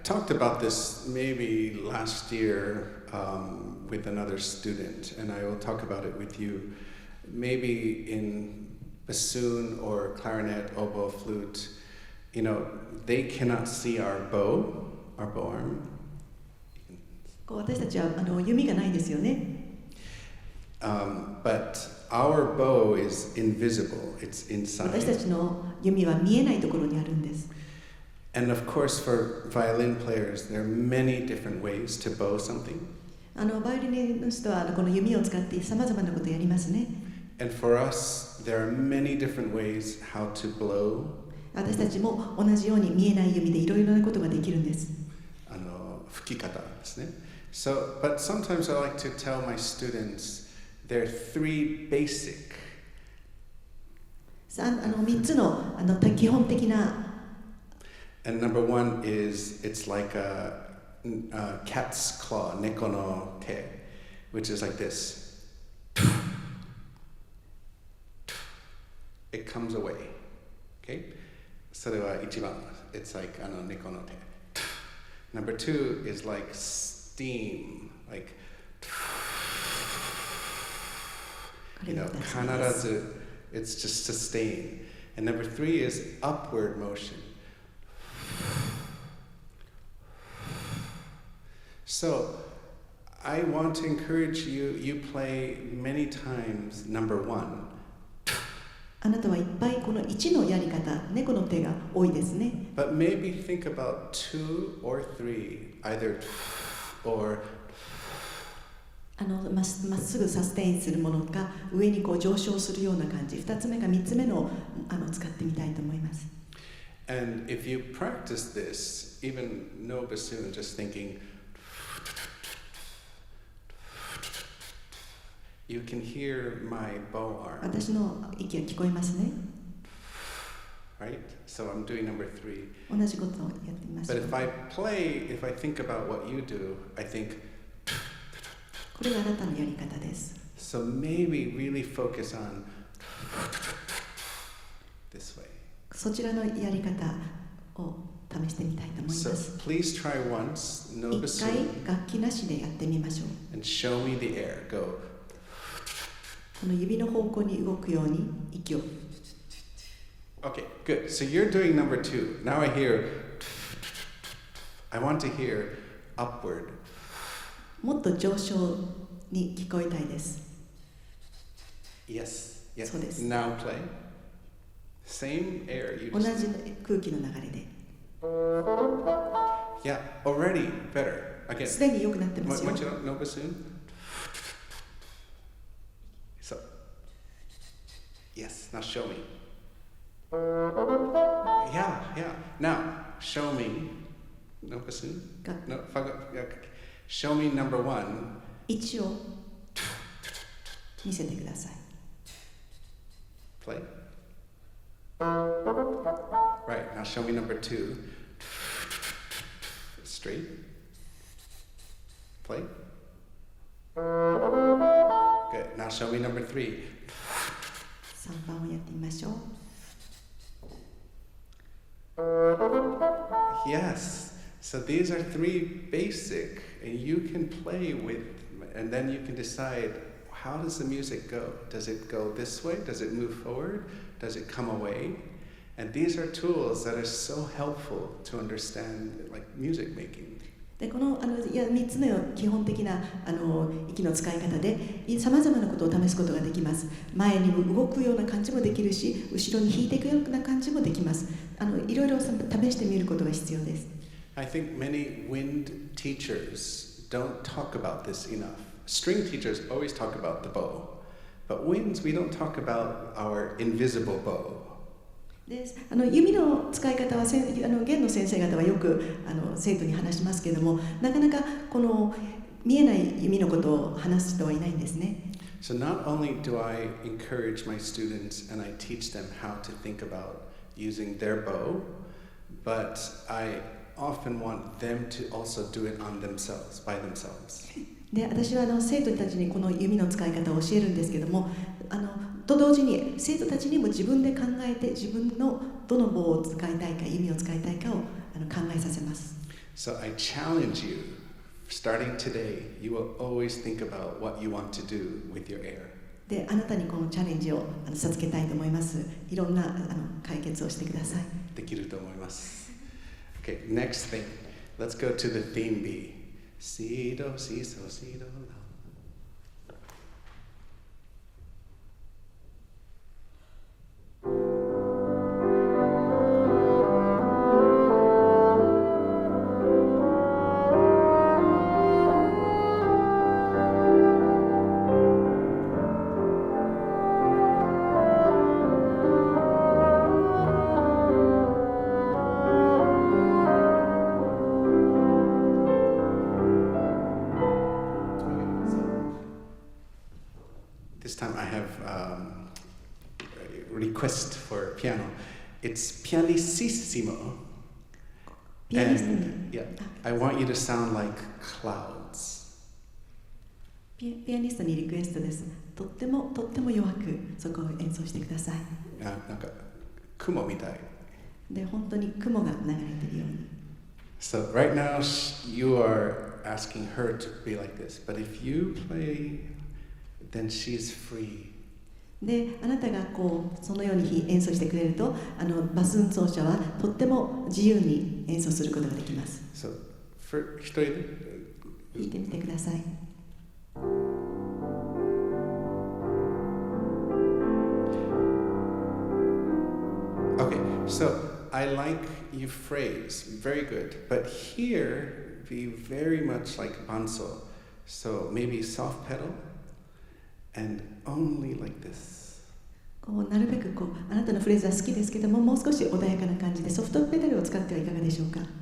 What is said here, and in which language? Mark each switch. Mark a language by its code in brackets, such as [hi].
[en] About this maybe last year with another student, and I will talk about it with you. Maybe in bassoon or clarinet, oboe, flute, you know, they cannot see our bow arm. [ja] 私たちは弓がないですよね。 [en] But our bow is invisible. It's inside. [ja] 私たちの弓は見えないところにあるんです。 [en] And of course, for violin players, there are many different ways to bow something. [ja] バイオリンの人はこの弓を使ってさまざまなことをやりますね。 [en] And for us, there are many different ways how to blow. [ja] 私たちも同じように見えない弓でいろいろなことができるんです。吹き方ですね。 [en] So, but sometimes I like to tell my students there are three basic. [ja] 3つの基本的な。 [en] And number one is it's like a cat's claw, neko no te, which is like this. It comes away. Okay? [ja] それは一番. [en] It's like neko no te. Number two is like steam, like you know, 必ず it's just sustain. And number three is upward motion. So, I want to encourage you play many times number one. [ja] あなたはいっぱいこの1のやり方、猫の手が多いですね。 [en] But maybe think about 2 or 3, either or [ja] まっすぐサステインするものか、上にこう上昇するような感じ、2つ目か3つ目の使ってみたいと思います。 [en] And if you practice this, even no bassoon, just thinking, you can hear my bow arm. [ja] 私の息が聞こえますね。 [en] Right? So I'm doing number 3. [ja] 同じことをやってみましょ [en] But [ja] う。 [en] if I play, if I think about what you do, I think, [ja] これがあなたのやり方です。 [en] so maybe really focus on this way. [ja] そちらのやり方を試してみたいと思いま [en] So [ja] す。 [en] please try once, no [ja] 一回 [en] bassoon, [ja] 楽器なしでやってみましょう。 [en] and show me the air. Go. [ja] この指の方向に動くように息を。 [en] Okay, good. So you're doing number 2. Now I hear, I want to hear upward. [ja] もっと上昇に聞こえたいです。 [en] Yes, yes. [ja] そうです。 [en] Now play. Same air. You [ja] 同じ [en] just, [ja] 空気の流れで。 [en] yeah, already better. Again. [ja] すでに良くなってますよ。 [en] What you know? No bassoon? So, yes, now show me. Yeah, yeah. Now, show me. No bassoon? No, show me number 1. [ja] 1を見せてください。 [en] Play. Right, now show me number 2. Straight. Play. Good. Now show me number 3. [ja] 3番をやってみましょう。 [en] Yes. So these are 3 basic, and you can play with, and then you can decide, how does the music go? Does it go this way? Does it move forward? Does it come away? And these are tools that are so helpful to understand like music making. [ja] でこの3つの基本的な息の使い方でさまざまなことを試すことができます。前に動くような感じもできるし、後ろに引いていくような感じもできます。いろいろ試してみることが必要です。 [en] I think many wind teachers don't talk about this enough. String teachers always talk about the bow, but winds we don't talk about our invisible bow. [ja] で弓の使い方は弦の先生方はよく生徒に話しますけれども、なかなかこの見えない弓のことを話す人はいないんですね。 [en] So not only do I encourage my students and I teach them how to think about using their bow, but I often want them to also do it on themselves, by themselves. [ja] で私は生徒たちにこの弓の使い方を教えるんですけども、と同時に生徒たちにも自分で考えて自分のどの棒を使いたいか弓を使いたいかを考えさせます。 [en] So I challenge you, starting today, you will always think about what you want to do with your air. [ja] であなたにこのチャレンジを授けたいと思います。いろんな解決をしてください。できると思います。 [en] Okay, next thing. Let's go to the theme B. Si, do, si, so, si, do, la. This time I have a request for piano. It's pianissimo. [ja] ピアニストに [en] And yeah, I want you to sound like clouds. [ja] ピアニストにリクエストです。とっても弱くそこを演奏してください。なんか雲みたい。で本当に雲が流れているように。 [en] So right now you are asking her to be like this, but if you play, then she's free. [ja] であなたがそのように演奏してくれるとバスーン奏者はとっても自由に演奏することができます。 So一人で弾いてみてください。 [en] Okay, so I like you phrase, very good, but here be very much like banso. So maybe soft pedal and only like this. [ja] こうなるべくこうあなたのフレーズは好きですけども、もう少し穏やかな感じでソフトペダルを使ってはいかがでしょうか。